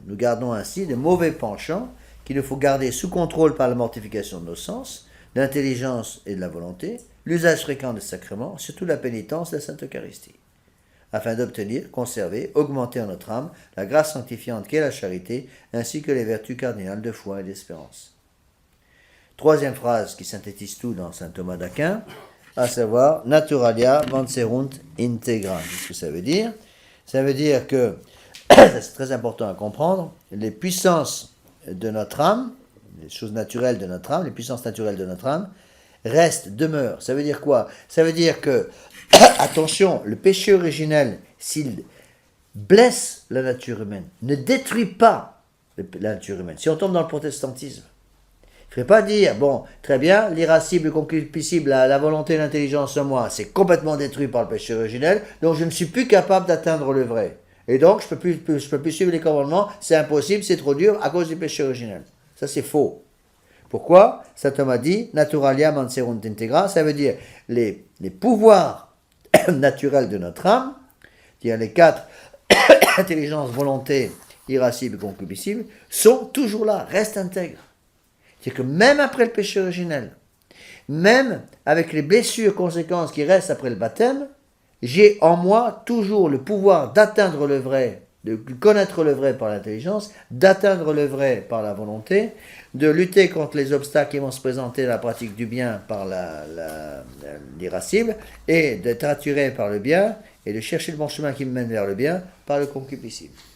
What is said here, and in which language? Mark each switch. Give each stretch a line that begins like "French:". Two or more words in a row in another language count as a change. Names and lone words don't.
French: Nous gardons ainsi de mauvais penchants qu'il nous faut garder sous contrôle par la mortification de nos sens, de l'intelligence et de la volonté, l'usage fréquent des sacrements, surtout la pénitence de la Sainte Eucharistie, afin d'obtenir, conserver, augmenter en notre âme la grâce sanctifiante qu'est la charité, ainsi que les vertus cardinales de foi et d'espérance. Troisième phrase qui synthétise tout dans saint Thomas d'Aquin, à savoir
Latin: naturalia manserunt integra.
French: Qu'est-ce que ça veut dire? Ça veut dire que, c'est très important à comprendre, les puissances de notre âme, les choses naturelles de notre âme, les puissances naturelles de notre âme, demeurent. Ça veut dire quoi? Ça veut dire que, attention, le péché originel, s'il blesse la nature humaine, ne détruit pas la nature humaine. Si on tombe dans le protestantisme, il ne faut pas dire, bon, très bien, l'irascible, le concupiscible, la volonté et l'intelligence en moi, c'est complètement détruit par le péché originel, donc je ne suis plus capable d'atteindre le vrai. Et donc, je ne peux plus suivre les commandements, c'est impossible, c'est trop dur à cause du péché originel. Ça, c'est faux. Pourquoi? Saint Thomas dit,
Latin: naturalia manserunt integra,
French: ça veut dire les pouvoirs naturels de notre âme, c'est-à-dire les 4 intelligence, volonté, irascible et concupiscible, sont toujours là, restent intègres. C'est-à-dire que même après le péché originel, même avec les blessures, conséquences qui restent après le baptême, j'ai en moi toujours le pouvoir d'atteindre le vrai, de connaître le vrai par l'intelligence, d'atteindre le vrai par la volonté, de lutter contre les obstacles qui vont se présenter à la pratique du bien par l'irascible, et d'être attiré par le bien, et de chercher le bon chemin qui me mène vers le bien par le concupiscible.